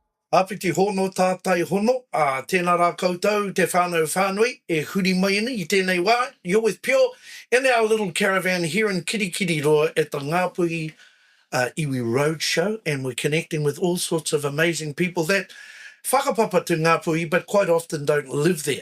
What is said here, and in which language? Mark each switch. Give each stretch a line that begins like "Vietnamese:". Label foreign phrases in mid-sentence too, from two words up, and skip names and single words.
Māori: Āpiti Hono, Tātai Hono, tēnā rā koutou, te whānau whānui, e huri mai ana I tēnei wā.
English: You're with Pure in our little caravan here in Kirikiriroa at the Ngāpuhi Iwi Road Show, and we're connecting with all sorts of amazing people that whakapapa to Ngāpuhi, but quite often don't live there.